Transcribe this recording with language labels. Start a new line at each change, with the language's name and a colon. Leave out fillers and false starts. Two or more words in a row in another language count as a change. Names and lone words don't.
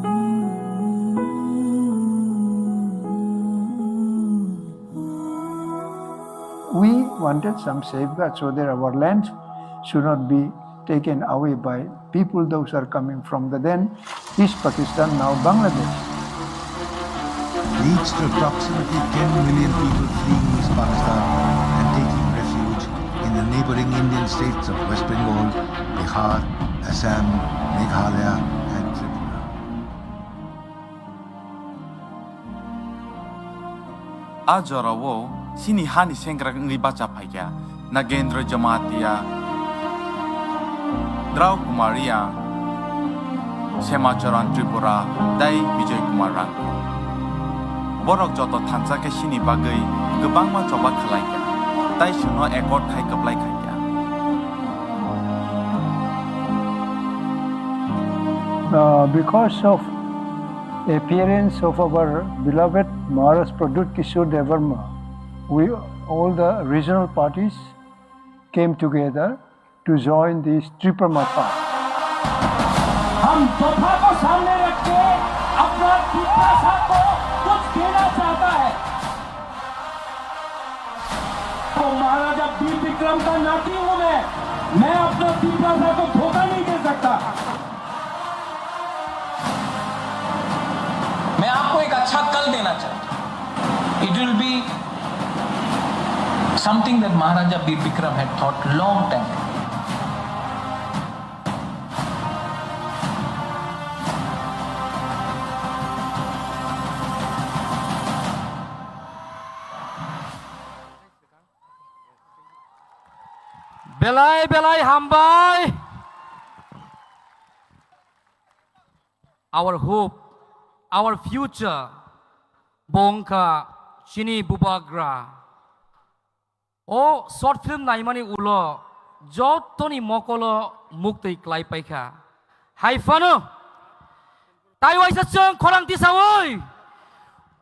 English: We wanted some safeguards so that our lands should not be taken away by people those are coming from the then East Pakistan, now Bangladesh. Reached approximately 10 million people fleeing East Pakistan and taking refuge in the neighboring Indian states of West Bengal, Bihar, Assam, Meghalaya and Tripura.
Kok Borok: Ajorawo, Sini Hani Sengrak Nribacha Paya, Nagendra Jamatia, Drau Kumaria, Semacharan Tripura, Dai Vijay Kumaran. Borok Joto Tansake Shini Bagai, Gabangma Chobak Kalaika, Dai Shuno Ekot Thai Kaplaika.
English: Because of appearance of our beloved Maharaj Pradut Kishore Devarma, all the regional parties came together to join this Tripura Mata.
Hindi: हम तोहफा को सामने रख के अपना पितासा को कुछ देना चाहता है। तो महाराजा वीर विक्रम का नाती हूँ मैं अपना पितासा को धोखा नहीं दे सकता। मैं आपको एक अच्छा कल देना चाहता हूँ।
English: It will be something that Maharaja Bir Bikram had thought long time ago.
Kok Borok: Belai hambai.
English: Our hope, our future,
Kok Borok: Bongka, Chini Bubagra. Oh,
English: short film
Kok Borok: naimani ulo, jotoni mokolo mukti klai paika. Hai fano, tai wai sachang korang tisawoi.